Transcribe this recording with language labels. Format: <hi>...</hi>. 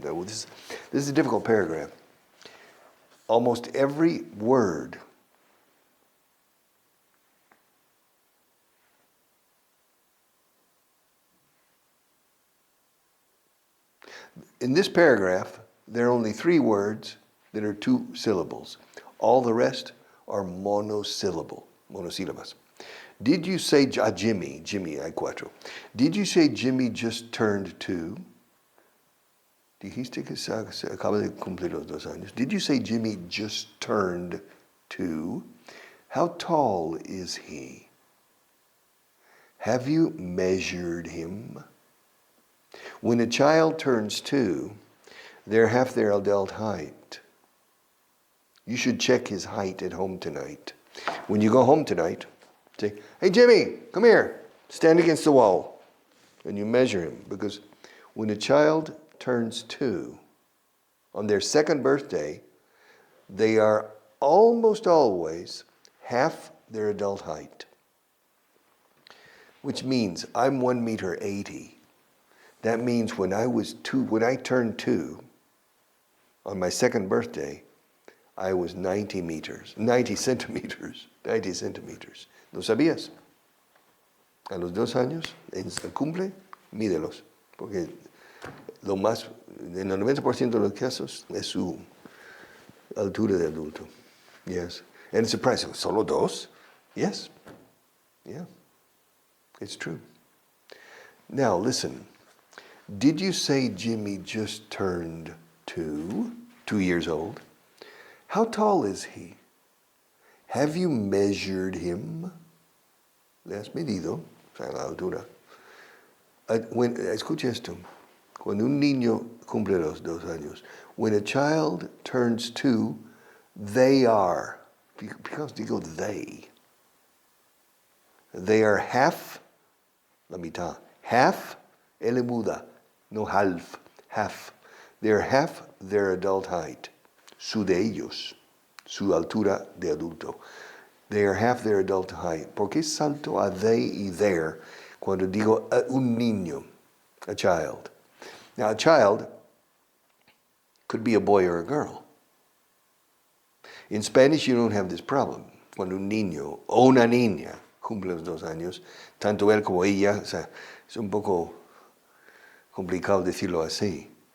<en>This is a difficult paragraph. Almost every word in this paragraph, there are only 3 words that are 2 syllables. All the rest are monosyllabas. Did you say, Jimmy,</en> <es>hay 4.</es> <en>Did you say Jimmy just turned 2?</en> <es>Dijiste que se acaba de cumplir los 2 años.</es> <en>Did you say Jimmy just turned 2? How tall is he? Have you measured him? When a child turns 2, they're half their adult height. You should check his height at home tonight. When you go home tonight, say, hey Jimmy, come here. Stand against the wall. And you measure him, because when a child turns 2, on their 2nd birthday, they are almost always half their adult height. Which means I'm 1.80 meters. That means when I turned 2, on my 2nd birthday, I was 90 centimeters.</en> <es>¿Lo sabías? A los 2 años, en el cumple, mídelos. Porque lo más, en el 90% de los casos, es su altura de adulto.</es> <en>Yes. And it's surprising.</en> <es>¿Solo 2?</es> <en>Yes. Yeah. It's true. Now, listen. Did you say Jimmy just turned 2 years old? How tall is he? Have you measured him?</en> <es>¿Le has medido? O sea, la altura. Escucha esto. Cuando un niño cumple los 2 años,</es> <en>when a child turns 2, they are, because they go they. They are half,</en> <es>la mitad.</es> <en>Half,</en> <es>L muda, no</es> <en>half, half. They are half their adult height.</en> <es>Su de ellos, su altura de adulto.</es> <en>They are half their adult height.</en> <es>¿Por qué salto a they y their cuando digo un niño,</es> <en>a child? Now, a child could be a boy or a girl. In Spanish, you don't have this problem.</en> <es>Cuando un niño o una niña cumple los 2 años, tanto él como ella, o sea, es un poco complicado decirlo así.</es>